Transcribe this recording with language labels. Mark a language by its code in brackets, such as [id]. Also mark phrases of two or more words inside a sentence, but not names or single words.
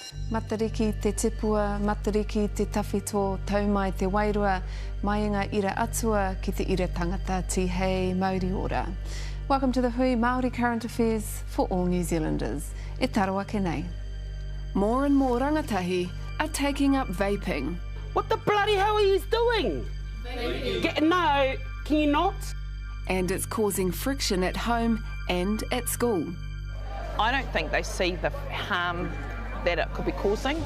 [mi] Matariki te tipua, matariki te tawhito, taumai te wairua, mainga ira atua ki te ira tangata tihei Māori ora. [en] Welcome to the Hui Māori Current Affairs for all New Zealanders. [mi] E tarawa ke nei. [en] More and more rangatahi are taking up vaping. What the bloody hell are you doing? No, can you not? And it's causing friction at home and at school. I don't think they see the harm that it could be causing.